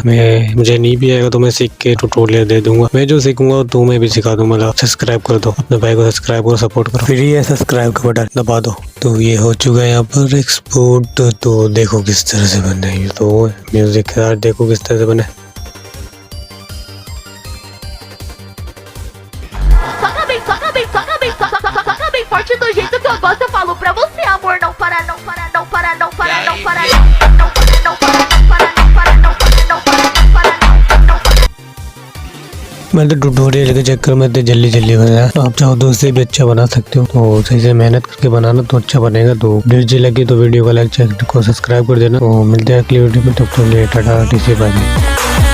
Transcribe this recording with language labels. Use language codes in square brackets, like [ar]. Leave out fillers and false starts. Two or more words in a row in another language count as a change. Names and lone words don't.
[hi] मुझे नहीं भी आएगा तो मैं सीख के ट्यूटोरियल दे दूंगा, मैं जो सीखूंगा तो मैं भी सिखा दूंगा। मतलब सब्सक्राइब कर दो, अपने भाई को सब्सक्राइब करो, सपोर्ट करो, फिर ये सब्सक्राइब का बटन दबा दो। तो ये हो चुका है यहाँ पर एक्सपोर्ट। तो देखो किस तरह से बने ये, तो म्यूजिक के साथ देखो किस तरह से बने। [pt] Toca bem forte do jeito que eu gosto. Eu falo pra você, amor, não para, não para, não para, não para, não para, não para, não para, não para, não para, não para, não para, não para, não para। [hi] मैं तो ट्यूटोरियल के चक्कर में तो जल्दी बनाया। तो आप चाहो तो उससे भी अच्छा बना सकते हो। तो सही से मेहनत करके बनाना तो अच्छा बनेगा। तो वीडियो लगी तो वीडियो को लाइक, चैनल को सब्सक्राइब कर देना। तो मिलते हैं अगली वीडियो में, तब तक के लिए [en] ta-ta, bye.